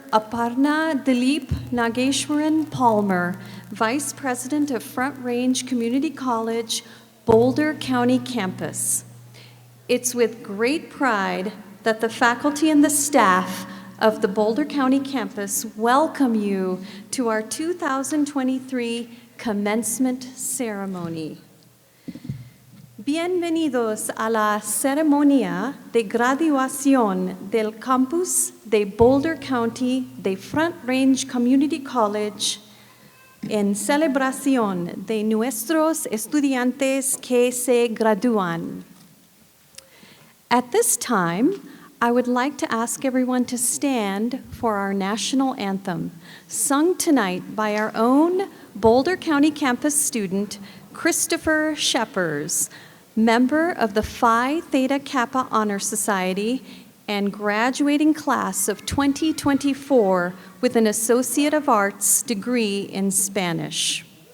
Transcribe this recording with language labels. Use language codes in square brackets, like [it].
[en] Aparna Dilip Nageshwaran Palmer, Vice President of Front Range Community College, Boulder County campus. It's with great pride that the faculty and the staff of the Boulder County campus welcome you to our 2023 Commencement ceremony. [es] Bienvenidos a la ceremonia de graduación del campus de Boulder County de Front Range Community College en celebración de nuestros estudiantes que se gradúan. [en] At this time, I would like to ask everyone to stand for our national anthem, sung tonight by our own Boulder County campus student, Christopher Sheppers, member of the Phi Theta Kappa Honor Society and graduating class of 2024 with an Associate of Arts degree in Spanish.